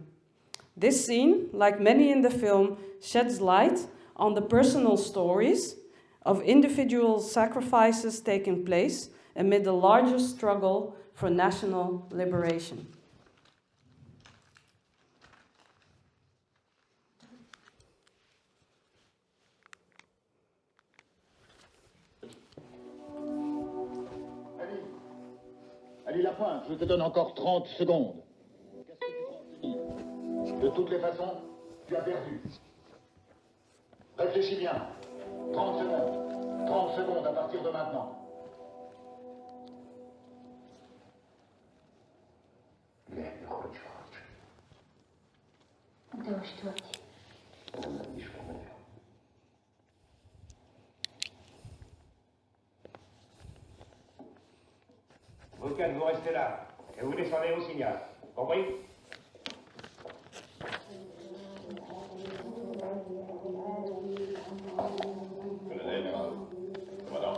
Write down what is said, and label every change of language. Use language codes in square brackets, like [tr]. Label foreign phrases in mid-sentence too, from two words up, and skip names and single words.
[en] This scene, like many in the film, sheds light on the personal stories of individual sacrifices taking place amid the larger struggle for national liberation. [fr] Ali Lapointe, je te donne encore 30 secondes. Qu'est-ce que tu penses de dire? De toutes les façons, tu as perdu. Réfléchis bien. 30 secondes. 30 secondes à partir de maintenant. [ru] Легко хочешь. Да что ты? Он лишь помогает. [fr] Vous quatre, vous restez là. Et vous descendez au signal. Compris? Colonel, commandant.